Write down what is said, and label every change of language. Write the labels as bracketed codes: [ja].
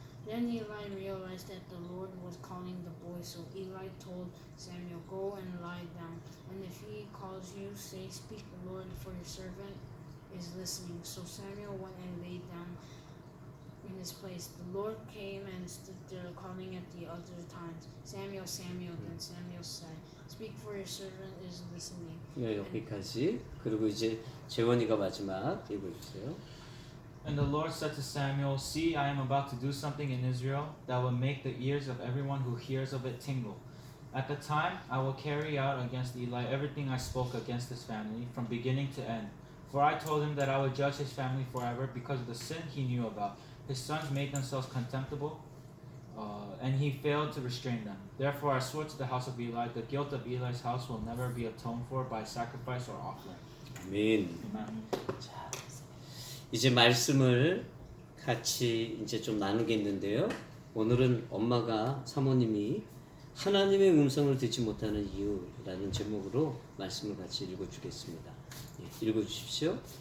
[en] Then Eli realized that the Lord was calling the boy, so Eli told Samuel, "Go and lie down, and if he calls you, say, 'Speak, Lord, for your servant is listening.'" So Samuel went and lay down in his place. The Lord came and stood there, calling at the other times, "Samuel, Samuel." Then Samuel said, "Speak, for your servant is listening." [ko] 네, 여기까지. 그리고 이제 재원이가 마지막 읽어주세요. [en] And the Lord said to Samuel, See, I am about to do something in Israel that will make the ears of everyone who hears of it tingle. At the time, I will carry out against Eli everything I spoke against his family, from beginning to end. For I told him that I would judge his family forever because of the sin he knew about. His sons made themselves contemptible, and he failed to restrain them. Therefore I swore to the house of Eli, the guilt of Eli's house will never be atoned for by sacrifice or offering. [ko] 아멘. [en] Amen. [ko] 자, 이제 말씀을 같이 이제 좀 나누겠는데요. 오늘은 엄마가 사모님이 하나님의 음성을 듣지 못하는 이유라는 제목으로 말씀을 같이 읽어주겠습니다. 예, 읽어주십시오.